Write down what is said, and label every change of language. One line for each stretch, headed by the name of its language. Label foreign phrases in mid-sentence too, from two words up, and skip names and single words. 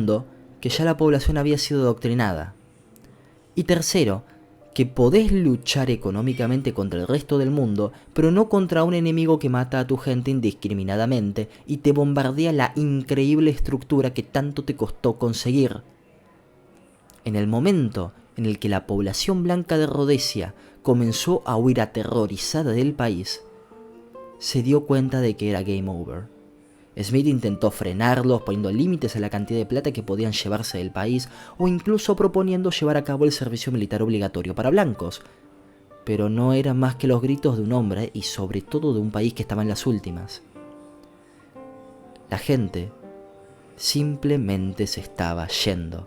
Spanish: Segundo, que ya la población había sido adoctrinada. Y tercero, que podés luchar económicamente contra el resto del mundo, pero no contra un enemigo que mata a tu gente indiscriminadamente y te bombardea la increíble estructura que tanto te costó conseguir. En el momento en el que la población blanca de Rhodesia comenzó a huir aterrorizada del país, se dio cuenta de que era
English: game over.
Spanish: Smith intentó frenarlos poniendo límites a la cantidad de plata que podían llevarse del país o incluso proponiendo llevar a cabo el servicio militar obligatorio para blancos. Pero no eran más que los gritos de un hombre y sobre todo de un país que estaba en las últimas. La gente simplemente se estaba yendo.